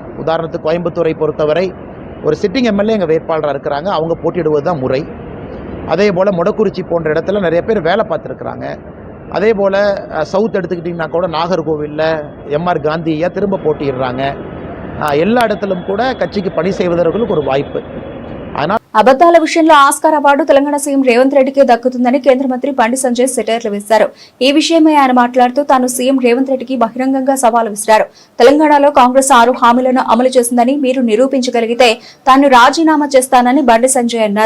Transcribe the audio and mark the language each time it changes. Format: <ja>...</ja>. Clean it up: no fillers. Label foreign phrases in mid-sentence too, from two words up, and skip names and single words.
<ta>உதாரணத்துக்கு கோயம்புத்தூரை பொறுத்தவரை ஒரு</ta> <en>sitting MLA</en> <ta>எங்கள் வேட்பாளராக இருக்கிறாங்க, அவங்க போட்டியிடுவது தான் முறை. அதே போல் மொடக்குறிச்சி போன்ற இடத்துல நிறைய பேர் வேலை பார்த்துருக்குறாங்க. அதே போல் சவுத் எடுத்துக்கிட்டிங்கன்னா கூட நாகர்கோவிலில் எம்ஆர் காந்தியை திரும்ப போட்டியிடுறாங்க. எல்லா இடத்திலும் கூட கட்சிக்கு பணி செய்வதற்கு ஒரு வாய்ப்பு. ஆனால்</ta> <te>అబద్దాల విషయంలో ఆస్కార్ అవార్డు తెలంగాణ సీఎం రేవంత్ రెడ్డికి దక్కుతుందని కేంద్ర మంత్రి బండి సంజయ్ సెటైర్లు వేశారు. ఈ విషయమై ఆయన మాట్లాడుతూ తాను సీఎం రేవంత్ రెడ్డికి బహిరంగంగా సవాలు విసిరారు. తెలంగాణలో కాంగ్రెస్ 6 హామీలను అమలు చేసిందని మీరు నిరూపించగలిగితే తాను రాజీనామా చేస్తానని బండి సంజయ్ అన్నారు.</te>